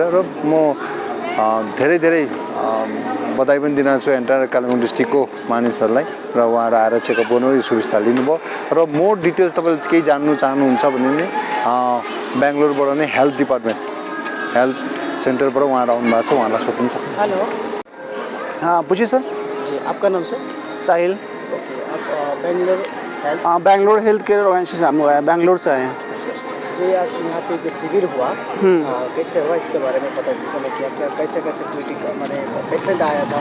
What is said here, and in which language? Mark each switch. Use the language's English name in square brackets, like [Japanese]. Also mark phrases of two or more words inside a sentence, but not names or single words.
[Nepali] र म धेरै धेरै बधाई पनि दिन चाहन्छु [English] entire Kalimpong districtको [Nepali] मानिसहरूलाई र उहाँहरू आएर चेकअप गर्नु यो सुविस्ता लिनुभयो। र [English] more details [Nepali] तपाईँले केही जान्नु चाहनुहुन्छ भने नि बेङ्गलोरबाट नै [English] health department health centerबाट [Nepali] उहाँहरू आउनु भएको छ, उहाँलाई सोध्नु सक्नुहुन्छ। [Hindi] हेलो, हाँ पूछिए सर। जी आपका नाम सर? साहिल। ओके, आप बेंगलोर हेल्थ? हाँ, बेंगलोर [English] health care organization [Hindi] हम लोग आए, बेंगलोर से आए हैं। जो आज यहाँ पे जो शिविर हुआ कैसे हुआ इसके बारे में पता चला क्या क्या कैसे कैसे ट्रीटिंग मैंने पेशेंट आया था?